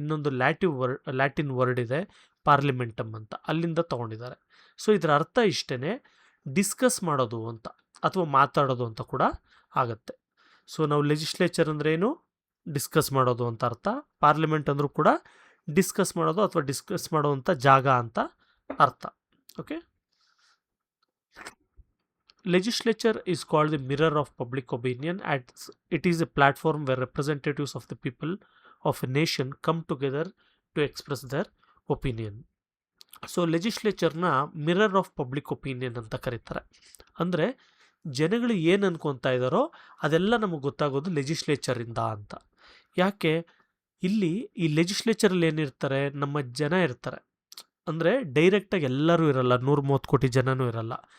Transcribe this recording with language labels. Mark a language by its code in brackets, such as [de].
[kn] ಇನ್ನೊಂದು Latin word ಇದೆ ಪಾರ್ಲಿಮೆಂಟಮ್ ಅಂತ, ಅಲ್ಲಿಂದ ತೊಗೊಂಡಿದ್ದಾರೆ. ಸೊ ಇದರ ಅರ್ಥ ಇಷ್ಟೇ, ಡಿಸ್ಕಸ್ ಮಾಡೋದು ಅಂತ ಅಥವಾ ಮಾತಾಡೋದು ಅಂತ ಕೂಡ ಆಗುತ್ತೆ. ಸೊ ನಾವು ಲೆಜಿಸ್ಲೇಚರ್ ಅಂದರೆ ಏನು, ಡಿಸ್ಕಸ್ ಮಾಡೋದು ಅಂತ ಅರ್ಥ. ಪಾರ್ಲಿಮೆಂಟ್ ಅಂದರೂ ಕೂಡ ಡಿಸ್ಕಸ್ ಮಾಡೋದು ಅಥವಾ ಡಿಸ್ಕಸ್ ಮಾಡೋವಂಥ ಜಾಗ ಅಂತ ಅರ್ಥ. [en] Okay, legislature is called the mirror of public opinion, as it is a platform where representatives of the people of a nation come together to express their opinion. [kn] So ಲೆಜಿಸ್ಲೇಚರ್ನ mirror of public opinion ಅಂತ ಕರೀತಾರೆ. ಅಂದರೆ ಜನಗಳು ಏನು ಅನ್ಕೊತಾ ಇದ್ದಾರೋ ಅದೆಲ್ಲ ನಮಗೆ ಗೊತ್ತಾಗೋದು ಲೆಜಿಸ್ಲೇಚರಿಂದ ಅಂತ. ಯಾಕೆ, ಇಲ್ಲಿ ಈ ಲೆಜಿಸ್ಲೇಚರಲ್ಲಿ ಏನಿರ್ತಾರೆ, ನಮ್ಮ ಜನ ಇರ್ತಾರೆ. ಅಂದರೆ ಡೈರೆಕ್ಟಾಗಿ ಎಲ್ಲರೂ ಇರಲ್ಲ, 130 ಕೋಟಿ ಜನನೂ ಇರಲ್ಲ.